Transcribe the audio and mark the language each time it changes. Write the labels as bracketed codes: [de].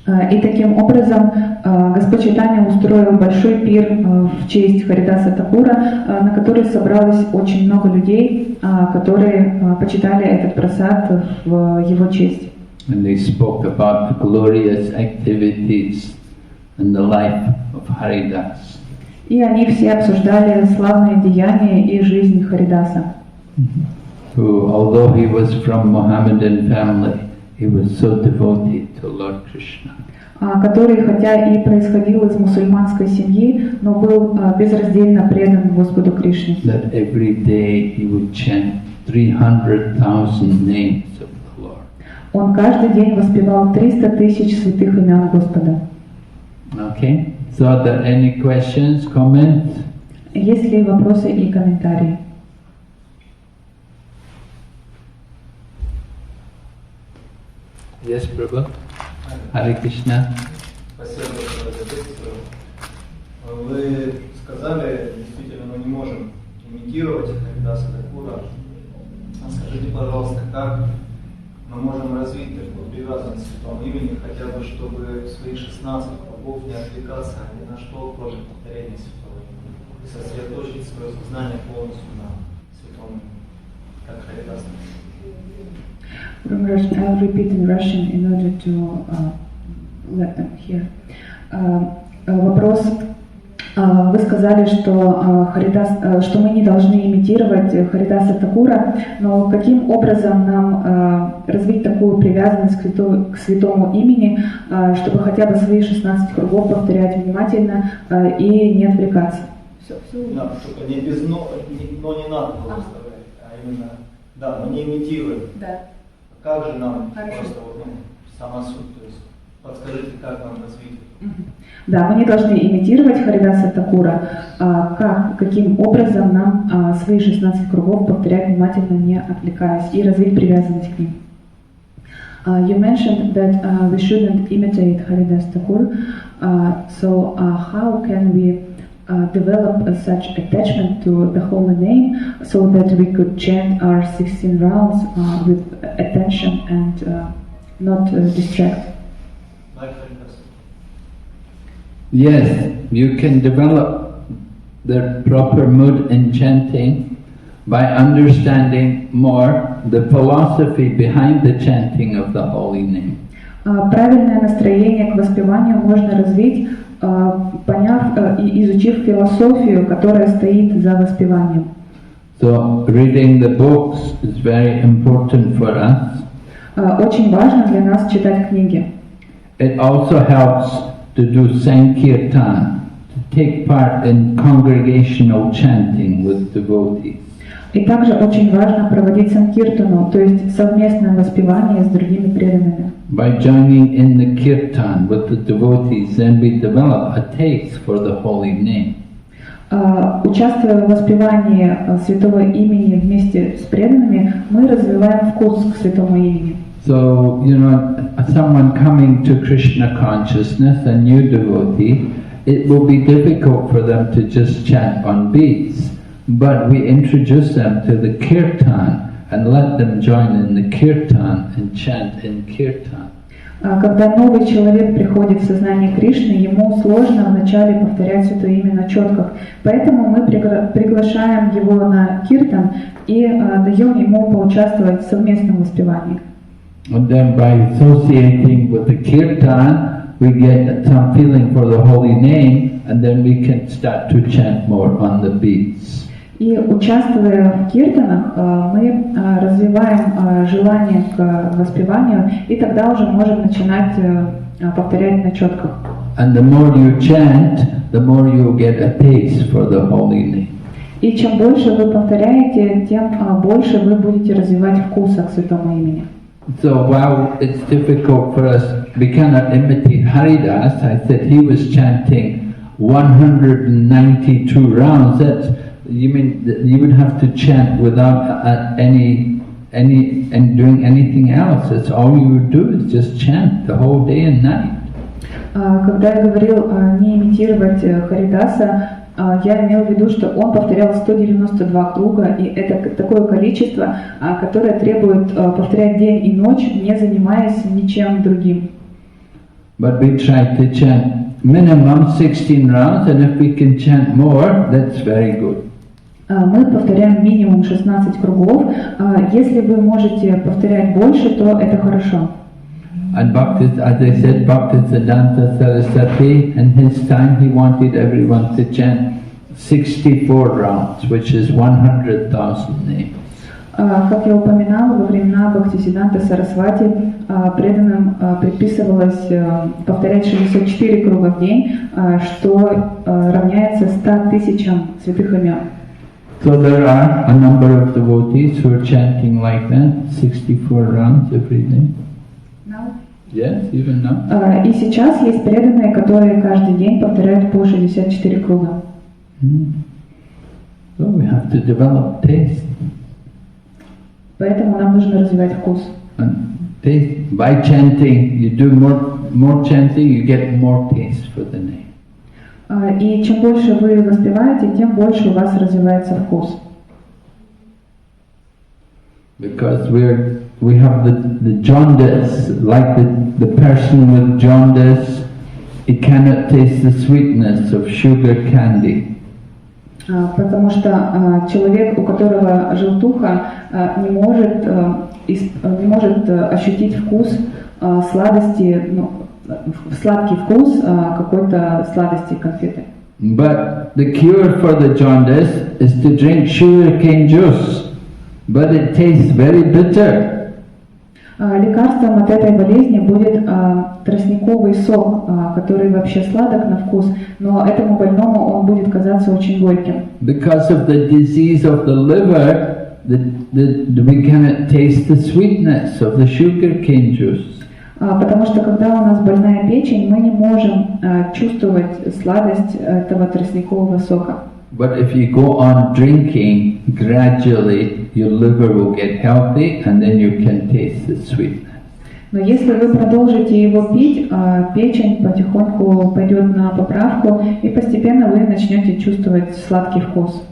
[ru] И таким образом Господь Чайтанья устроил большой пир в честь Харидаса Такура, на который собралось очень много людей, которые почитали этот прасад в его честь. [en] And they spoke about the glorious activities in the life of Haridas. [ru] И они все обсуждали славные деяния и жизнь Харидаса. [en] Who, although he was from Mohammedan family, he was so devoted to Lord Krishna. [ru] Который, хотя и происходил из мусульманской семьи, но был безраздельно предан Господу Кришне. [en] That every day he would chant 300,000 names of the Lord. [ru] Он каждый день воспевал 300 тысяч святых имен Господа. [en] Okay, so are there any questions, comments? [ru] Есть ли вопросы и комментарии? [en] Yes, Prabhu. Hare Krishna. [ru] Спасибо большое за лекцию. Вы сказали, действительно, мы не можем имитировать Харидаса Такура. Скажите, пожалуйста, как мы можем развить такую привязанность к святому имени, хотя бы, чтобы свои 16 кругов не отвлекаться ни на что, кроме повторения святого имени, и сосредоточить свое сознание полностью на святом имени, как Харидас. [en] From Russian, I'll repeat in Russian in order to let them hear. [ru] Вопрос. Вы сказали, что мы не должны имитировать Харидаса Такура, но каким образом нам развить такую привязанность к святому имени, чтобы хотя бы свои 16 кругов повторять внимательно и не отвлекаться? Да, только не без но не надо было вставлять, а именно, да, но не имитируем. Да. Как же нам просто сама суть, то есть подскажите, как нам развить? Да, мы не должны имитировать Харидаса Такура. Каким образом нам свои 16 кругов повторять внимательно, не отвлекаясь, и развить привязанность к ним? [en] You mentioned that we shouldn't imitate Haridas Thakur. So how can we develop such attachment to the holy name so that we could chant our 16 rounds with attention and not distract? Like Haridas. Yes, you can develop the proper mood in chanting by understanding more the philosophy behind the chanting of the holy name. [ru] Правильное настроение к воспеванию можно развить, поняв и изучив философию, которая стоит за воспеванием. [en] So reading the books is very important for us. [ru] Очень важно для нас читать книги. [en] It also helps to do sankirtan, to take part in congregational chanting with devotees. [ru] И также очень важно проводить санкиртану, то есть совместное воспевание с другими преданными. [en] By joining in the kirtan with the devotees, then we develop a taste for the holy name. [ru] Участвуя в воспевании святого имени вместе с преданными, мы развиваем вкус к святому имени. [en] So, someone coming to Krishna consciousness, a new devotee, it will be difficult for them to just chant on beats, but we introduce them to the kirtan and let them join in the kirtan and chant in kirtan. [ru] Когда новый человек приходит в сознание Кришны, ему сложно вначале повторять святое имя на четках, поэтому мы приглашаем его на киртан и даем ему поучаствовать в совместном воспевании. [en] And then by associating with the kirtan, we get some feeling for the holy name, and then we can start to chant more on the beats. [ru] И участвуя в киртанах, мы развиваем желание к воспеванию, и тогда уже можем начинать повторять на четках. [en] And the more you chant, the more you get a taste for the holy name. [ru] И чем больше вы повторяете, тем больше вы будете развивать вкус к святому имени. [en] So while it's difficult for us, we cannot imitate Haridas. I said he was chanting 192 rounds. That's You mean that you would have to chant without doing anything else? That's all you would do is just chant the whole day and night. [ru] Когда я говорил не имитировать Харидаса, я имел в виду, что он повторял 192 круга, и это такое количество, которое требует повторять день и ночь, не занимаясь ничем другим. [en] But we try to chant minimum 16 rounds, and if we can chant more, that's very good. [ru] Мы повторяем минимум 16 кругов. Если вы можете повторять больше, то это хорошо. [en] And Bhakti, as I said, Bhaktisiddhanta Saraswati, in his time he wanted everyone to chant 64 rounds, which is 100,000 names. [ru] Как я упоминала, во времена Бхактисиддханты Сарасвати преданным предписывалось повторять 64 круга в день, что равняется 100 тысячам святых имен. [en] So there are a number of devotees who are chanting like that, 64 rounds every day. Now? Yes, even now. [ru] И сейчас есть преданные, которые каждый день повторяют по 64 круга. [en] So we have to develop taste. [ru] Поэтому нам нужно развивать вкус. [en] And taste, by chanting, you do more chanting, you get more taste for the name. [ru] И чем больше вы воспеваете, тем больше у вас развивается вкус. [en] Because we have the jaundice, like the person with jaundice, he cannot taste the sweetness of sugar candy. [ru] Потому что человек, у которого желтуха, не может ощутить вкус сладости, сладкий вкус какой-то сладости конфеты. [en] But the cure for the jaundice is to drink sugarcane juice, but it tastes very bitter. [ru] Лекарством от этой болезни будет тростниковый сок, который вообще сладок на вкус, но этому больному он будет казаться очень горьким. [en] Because of the disease of the liver, we cannot taste the sweetness of the sugarcane juice. [ru] Потому что когда у нас больная печень, мы не можем чувствовать сладость этого тростникового сока. [en] But if you go on drinking, gradually your liver will get healthy and then you can taste the sweetness. [ru] Но если вы продолжите его пить, печень потихоньку пойдет на поправку, и постепенно вы начнете чувствовать сладкий вкус.